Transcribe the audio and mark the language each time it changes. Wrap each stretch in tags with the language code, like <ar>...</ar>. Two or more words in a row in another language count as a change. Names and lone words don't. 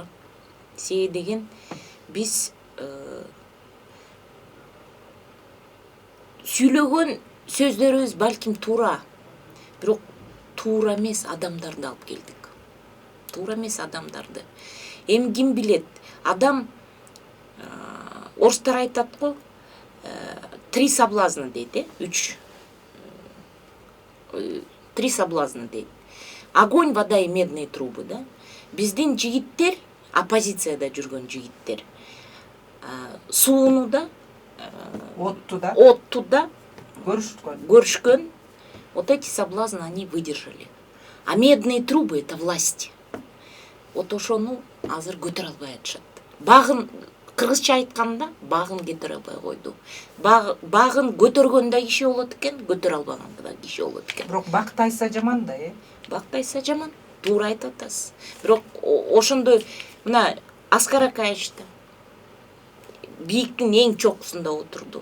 <ky>Себеби деген биз сүйлөгөн сөздөрүбүз балким туура, бирок туура эмес адамдарды алып келдик. Туура эмес адамдарды. Эми ким билет? Адам, орустар айтат го, 3 соблазна дейт, 3 соблазна дейт.</ky> <ru>Огонь, вода и медные трубы, да?</ru> <ky>Биздин жигиттер, оппозицияда жүргөн жигиттер, сууну да, отту да көрүшкөн.</ky> <ru>Вот эти соблазны они выдержали. А медные трубы — это власть.</ru> <ky>вот ошону азыр көтөрө албай атышат. Багын кыргызча айтканда багын көтөрө албай койду. Багын көтөргөндө киши болот экен, көтөрө албаганда да киши болот экен. Бирок бак тайса жаман да, Бак тайса жаман, туура айтып атасыз. Бирок ошондой мына Аскар Акаевич да бийиктин эң чокусунда отурду.</ky>